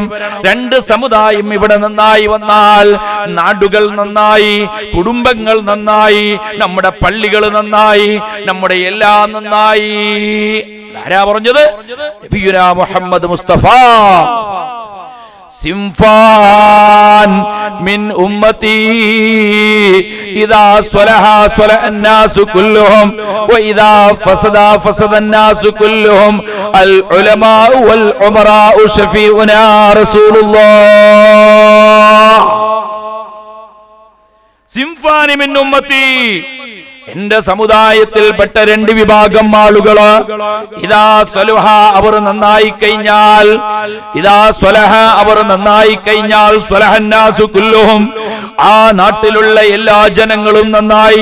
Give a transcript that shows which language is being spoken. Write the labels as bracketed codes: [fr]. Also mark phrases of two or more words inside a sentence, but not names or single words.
[ml] രണ്ട് സമുദായം ഇവിടെ നന്നായി വന്നാൽ നാടുകൾ നന്നായി, കുടുംബങ്ങൾ നന്നായി, നമ്മുടെ പള്ളികൾ നന്നായി, നമ്മുടെ എല്ലാം നന്നായി. ആരാ പറഞ്ഞത്? നബിയുനാ മുഹമ്മദ് മുസ്തഫ. [ar] صنفان من أمتي إذا صلح صلح الناس كلهم واذا فسد فسد الناس كلهم العلماء والعمراء شفيعنا رسول الله. صنفان من أمتي, [ml] എന്റെ സമുദായത്തിൽപ്പെട്ട രണ്ട് വിഭാഗം ആളുകള്, [ar] إذا صلح [ml] അവർ നന്നായി കഴിഞ്ഞാൽ, [ar] إذا صلح [ml] അവർ നന്നായി കഴിഞ്ഞാൽ, [ar] صلح الناس كلهم [ml] ആ നാട്ടിലുള്ള എല്ലാ ജനങ്ങളും നന്നായി.